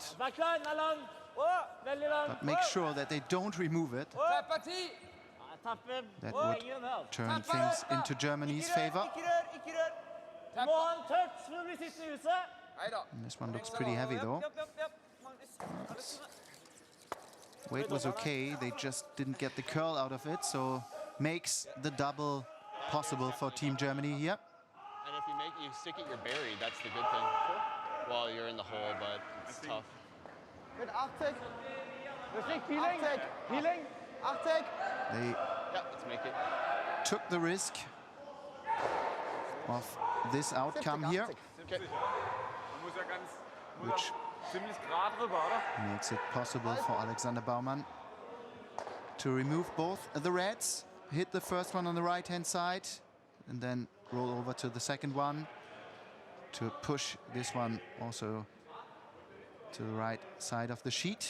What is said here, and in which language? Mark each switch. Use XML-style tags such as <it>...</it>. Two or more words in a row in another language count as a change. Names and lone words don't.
<no>Vær klar, den er lang. Veldig lang.</no> <en>but make sure that they don't remove it. That would turn things into Germany's favor.</en> <no>Ikke rør. Må ha en touch for å bli sittende i huset.</no> <en>And this one looks pretty heavy though.</en> <no>Japp. Magnus.</no> <en>Weight was okay, they just didn't get the curl out of it, so makes the double possible for Team Germany here. And if you stick it, you're buried. That's the good thing. Well, you're in the hole, but it's tough.</en> <de>Mit 80.</de> <en>Healing. 80. They let's make it. took the risk of this outcome here, Okay.</en> <de>Man muss ja</de> <en>which</en> <de>ziemlich gerade rüber, oder?</de> <en>makes it possible for Alexander Baumann to remove both the reds, hit the first one on the right-hand side, and then roll over to the second one to push this one also to the right side of the sheet.</en>